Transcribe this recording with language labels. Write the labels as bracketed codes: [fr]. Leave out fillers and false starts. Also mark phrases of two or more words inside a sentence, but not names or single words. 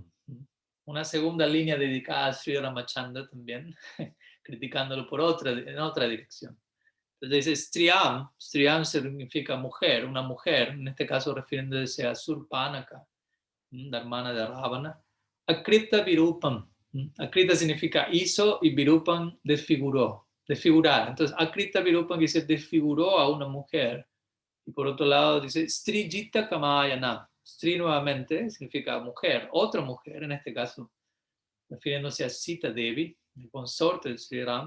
[es] Una segunda línea dedicada a Sri Ramachandra también, criticándolo en otra dirección. Entonces dice [sa] Striyam, Striyam [es] significa mujer, una mujer, en este caso refiriéndose a Surpanaka, la hermana de Ravana. [sa] Akrita Virupam. [es] Akrita significa hizo y Virupam desfiguró, desfigurar. Entonces [sa] Akrita Virupam [es] dice desfiguró a una mujer. Y por otro lado dice [sa] Strijita Kamayana. [es] Stri nuevamente significa mujer, otra mujer, en este caso refiriéndose a Sita Devi, el consorte de Sri Ram.